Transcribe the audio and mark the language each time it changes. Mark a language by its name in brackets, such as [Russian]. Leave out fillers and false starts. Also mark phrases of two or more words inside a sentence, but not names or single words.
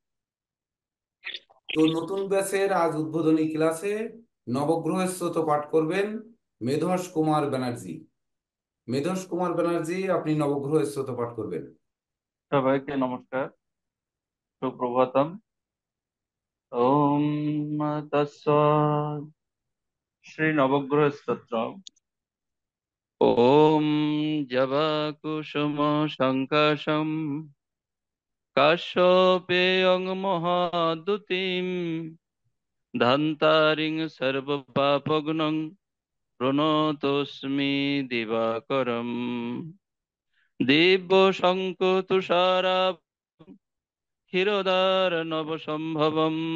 [Bangla] তো নতুন ব্যাচের আজ উদ্বোধনী ক্লাসে নবগ্রহ স্তোত্র পাঠ করবেন মেধস কুমার ব্যানার্জি। মেধস কুমার ব্যানার্জি, আপনি নবগ্রহ স্তোত্র পাঠ করবেন। সবাইকে নমস্কার, সুপ্রভাতম। [Sanskrit] ওম তৎস শ্রী নবগ্রহ স্তোত্র। ওম জবা কুসুম সংকাশম কাশ্যপেয়ং মহাদুতিম ধান্তারিং সর্বপাপগ্নং প্রণতোস্মি দিবাকরম দিব্য শঙ্খ তুষারাভ ক্ষীরোদার নবসম্ভবম